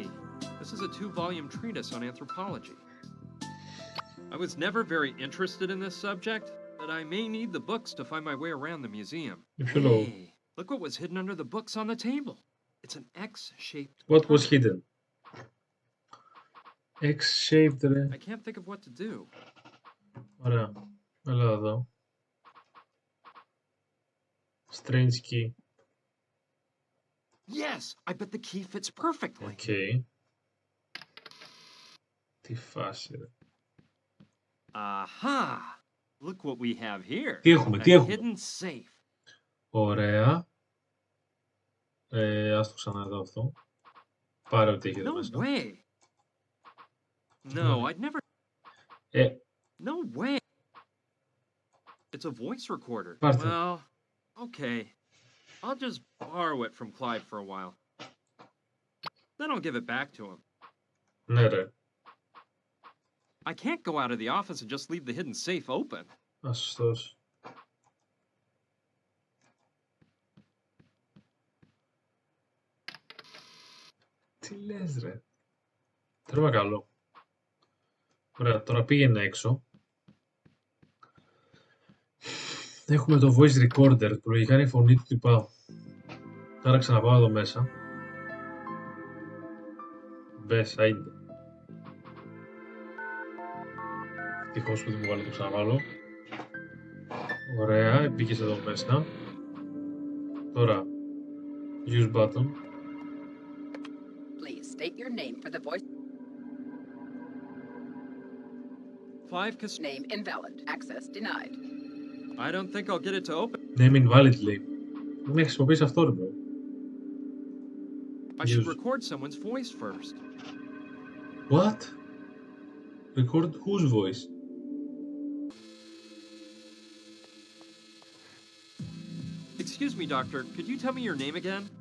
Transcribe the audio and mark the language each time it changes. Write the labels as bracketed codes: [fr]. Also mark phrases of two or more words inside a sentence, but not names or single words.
[en] This is a 2-volume treatise on anthropology. I was never very interested in this subject, but I may need the books to find my way around the museum. Hey, look what was hidden under the books on the table. It's an X-shaped... What was hidden? X-shaped, ρε. I can't think of what to do. [el] Ωραία. Έλα εδώ. [en] Strange key. Yes, I bet the key fits perfectly. [el] Okay. Τι φάση, ρε. [en] Aha! Look what we have here. [el] Τι έχουμε, τι [en] A [el] έχουμε. [en] hidden safe. [el] Ωραία. Ας το ξαναδώ αυτό. Πάρε ό,τι έχει εδώ [en] No [el] μέσα. [en] way. No, I'd never... No way. It's a voice recorder. [el] Πάρτε. [en] Well, okay. I'll just borrow it from Clive for a while. Then I'll give it back to him. [el] Ναι, ρε. [en] I can't go out of the office and just leave the hidden safe open. [el] Σωστός. Τι λες, ρε. Τρώμα καλό. Ωραία, τώρα πήγαινε έξω. Έχουμε το [en] voice recorder [el] που λογικά είναι η φωνή του τυπά. Άρα ξαναπάω εδώ μέσα. Μπες, άιντε. Ευτυχώς που δεν μου βάλω το ξαναβάλω. Ωραία, μπήκες εδώ μέσα. Τώρα, [en] use button. Please state your name for the voice. Name invalid. Access denied. I don't think I'll get it to open. Name invalid, [el] λέει. Δεν έχει χρησιμοποιήσει αυτό, ρε. [en] I should record someone's voice first. What? Record whose voice? Excuse me, doctor. Could you tell me your name again?